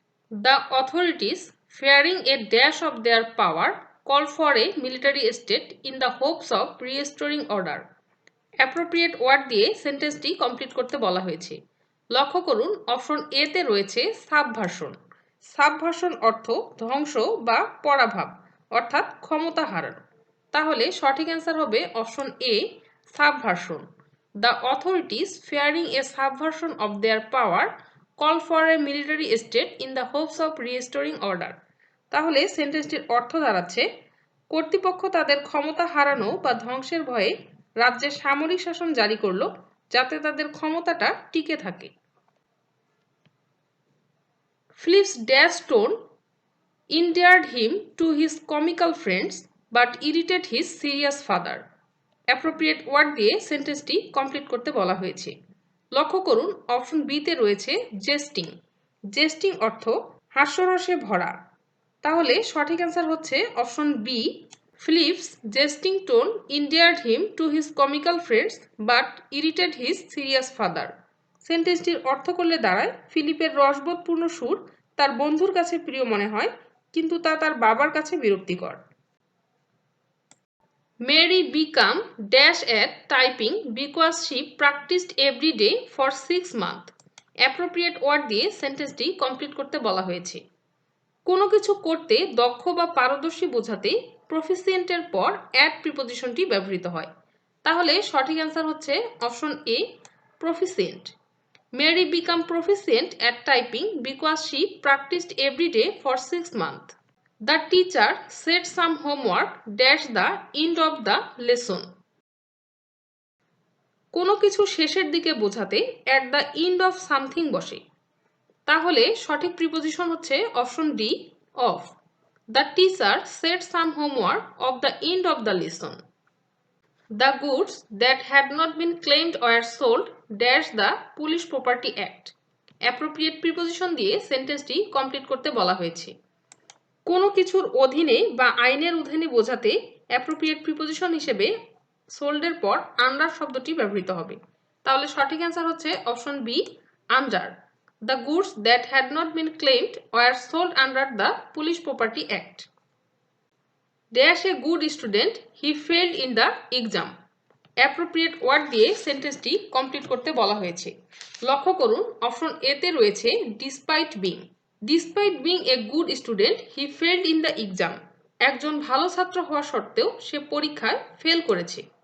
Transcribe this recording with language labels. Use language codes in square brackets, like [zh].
[en] The authorities, fearing a dash of their power, call for a military state in the hopes of restoring order. [bn] Appropriate word দিয়ে সেন্টেন্সটি complete করতে বলা হয়েছে। লক্ষ্য করুন option A তে রয়েছে সাবভার্সন। সাবভার্সন অর্থ ধ্বংস বা পরাভাব অর্থাৎ ক্ষমতা হারানো। তাহলে সঠিক অ্যান্সার হবে option A subversion. [en] The authorities fearing a subversion of their power call for a military state in the hopes of restoring order. [bn] তাহলে সেন্টেন্সটির অর্থ দাঁড়াচ্ছে কর্তৃপক্ষ তাদের ক্ষমতা হারানো বা ধ্বংসের ভয়ে রাজ্যে সামরিক শাসন জারি করলো যাতে তাদের ক্ষমতাটা টিকে থাকে। [en] Philip's dash tone endeared him to his comical friends but irritated his serious father. [bn] Appropriate word দিয়ে সেন্টেন্সটি কমপ্লিট করতে বলা হয়েছে। লক্ষ্য করুন অপশন বি তে রয়েছে জেস্টিং। জেস্টিং অর্থ হাস্যরসে ভরা। তাহলে সঠিক অ্যান্সার হচ্ছে option B [en] Philip's jesting tone endeared him to his comical friends but irritated his serious father. [bn] সেন্টেন্সটির অর্থ করলে দাঁড়ায় ফিলিপের রসবোধপূর্ণ সুর তার বন্ধুর কাছে প্রিয় মনে হয় কিন্তু তা তার বাবার কাছে বিরক্তিকর। [en] Mary became dash at typing because she practiced every day for 6 months. [bn] Appropriate word দিয়ে সেন্টেন্সটি কমপ্লিট করতে বলা হয়েছে। কোনো কিছু করতে দক্ষ বা পারদর্শী বোঝাতে প্রফিসিয়েন্টের পর অ্যাট প্রিপোজিশনটি ব্যবহৃত হয়। তাহলে সঠিক অ্যান্সার হচ্ছে option A proficient. [en] Mary became proficient at typing because she practised every day for 6 month. The teacher set some homework dash the end of the lesson. [bn] কোনো কিছু শেষের দিকে বোঝাতে at the end of something বসে। তাহলে সঠিক preposition হচ্ছে option D of. [en] The teacher said some homework of the end of the lesson. The goods that had not been claimed were sold dash the Police Property Act. [bn] Appropriate preposition দিয়ে সেন্টেন্সটি complete করতে বলা হয়েছে। কোনো কিছুর অধীনে বা আইনের অধীনে বোঝাতে অ্যাপ্রোপ্রিয়েট প্রিপোজিশন হিসেবে সোল্ডের পর আন্ডার শব্দটি ব্যবহৃত হবে। তাহলে সঠিক অ্যান্সার হচ্ছে option B under. [en] The goods that had not been claimed were sold under the Police Property Act. Dash a good student, he failed in the exam. [bn] Appropriate word দিয়ে সেন্টেন্সটি complete করতে বলা হয়েছে। লক্ষ্য করুন অপশন এ তে রয়েছে [en] Despite being. Despite being a good student he failed in the exam. [bn] একজন ভালো ছাত্র হওয়া সত্ত্বেও সে পরীক্ষায় ফেল করেছে।